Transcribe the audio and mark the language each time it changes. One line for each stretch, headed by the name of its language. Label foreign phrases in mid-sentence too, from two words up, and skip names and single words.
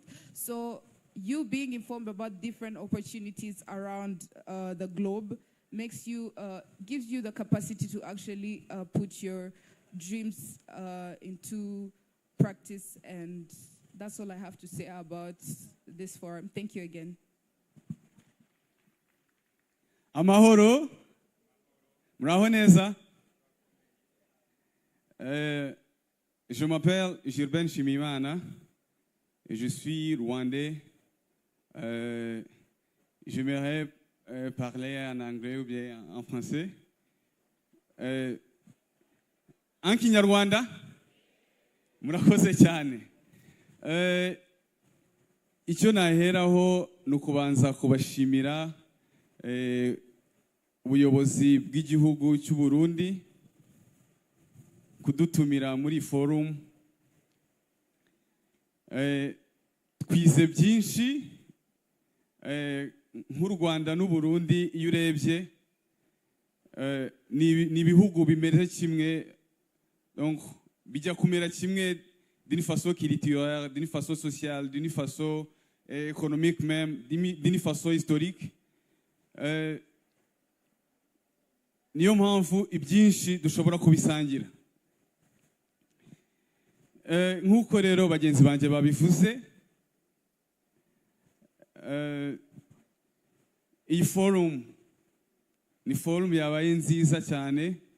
English: So you being informed about different opportunities around the globe makes you, gives you the capacity to actually put your dreams into practice, and that's all I have to say about this forum. Thank you again.
Kinyarwanda: Amahoro, muraho neza.
French: Je m'appelle Gilbert Chimimana et je suis rwandais. J'aimerais parler en anglais ou bien en français.
Kinyarwanda: En Kinyarwanda, murakoze cyane. Icyo naheraho ni ukubanza kubashimira ubuyobozi bw'igihugu cy'u Burundi kudutumira muri forum. Twize byinshi nk'u Rwanda n'u Burundi. Iyo urebye ni ibihugu bimeze kimwe, donc bijya kumera kimwe
French: d'une façon culturelle, d'une façon sociale, d'une façon économique même, d'une façon historique.
Kinyarwanda: Niyo mpamvu ibyinshi dushobora kubisangira. Nk'uko rero bagenzi banjye babivuze, iyi forum ni forum yabaye nziza cyane